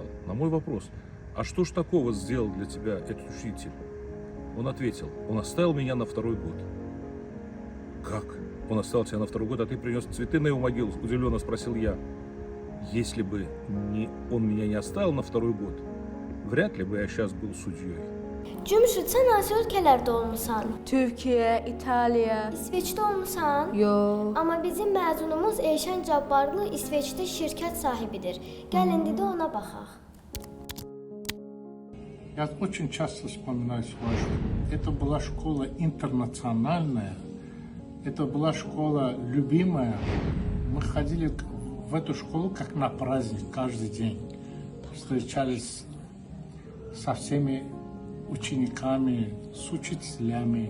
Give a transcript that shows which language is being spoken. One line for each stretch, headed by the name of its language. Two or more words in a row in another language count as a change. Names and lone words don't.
Russian: На мой вопрос, а что ж такого сделал для тебя этот учитель? Он ответил, он оставил меня на 2-й год. Как? Он оставил тебя на 2-й год, а ты принес цветы на его могилу? Удивленно спросил я. Если бы он меня не оставил на 2-й год, вряд ли бы я сейчас был судьей.
Azerbaijani: Cümşüd, sən hansı ölkələrdə olmusan? Türkiyə, İtaliya. İsveçdə olmusan? Yox. Amma bizim məzunumuz Elşən Cabbarlı İsveçdə şirkət sahibidir. Gəl indi də ona baxaq.
Russian: Я очень часто вспоминаю свою школу. Это была школа интернациональная, это была школа любимая. Мы ходили в эту школу как на праздник каждый день. Встречались со всеми учениками, с учителями.